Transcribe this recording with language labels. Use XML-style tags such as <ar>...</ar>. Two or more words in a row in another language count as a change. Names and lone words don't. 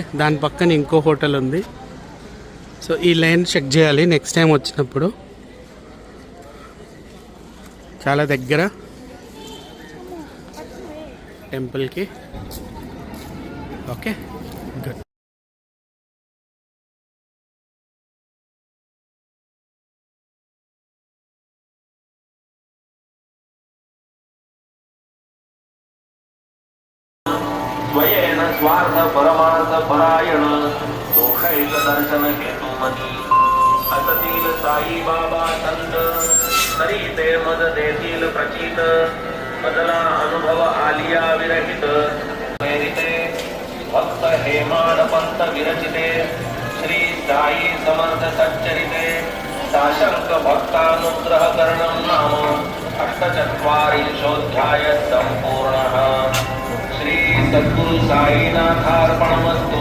<te>దాని పక్కన ఇంకో హోటల్ ఉంది. సో ఈ లైన్ చెక్ చేయాలి</te> <en>next time</en> <te>వచ్చినప్పుడు. చాలా దగ్గర టెంపుల్కి,</te> <en>okay, good.</en> <mr>स्वयेन स्वार्थ परमार्थ परायण दोषैक दर्शन हेतुमती असतील साई बाबा संत तरी ते मद देतील प्रचित मदला अनुभव आलिया विरहित प्रेरिते भक्त हेमाड पंत विरचिते श्री साई समर्थ सच्चरिते साशंक भक्तानुग्रह करणं नाम</mr> <sa>अष्टचत्वारिंशोऽध्याय सम्पूर्णः. श्री सद्गुरु साईनाथार्पणमस्तु.</sa>